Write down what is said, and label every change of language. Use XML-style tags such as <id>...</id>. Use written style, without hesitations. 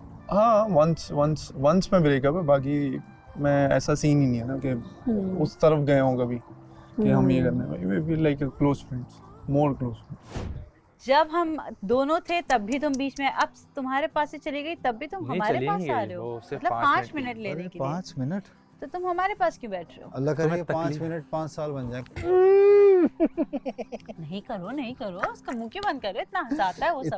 <hi>हाँ, once में breakup है, बाकी मैं ऐसा सीन ही नहीं है ना कि उस तरफ गए हों कभी कि हम ये करने वाले।</hi> <en>We feel like close friends, more close friends.</en> <hi>जब हम दोनों थे तब भी तुम बीच में, अब तुम्हारे पास से चली गई तब भी तुम हमारे पास आ रहे हो, मतलब 5 मिनट लेने के लिए। 5 मिनट? तो तुम हमारे पास क्यों बैठ रहे हो? अल्लाह करे 5 मिनट 5 साल बन जाए। नहीं करो, उसका मुंह क्यों बंद करो, इतना हंसाता है वो सबको।</hi>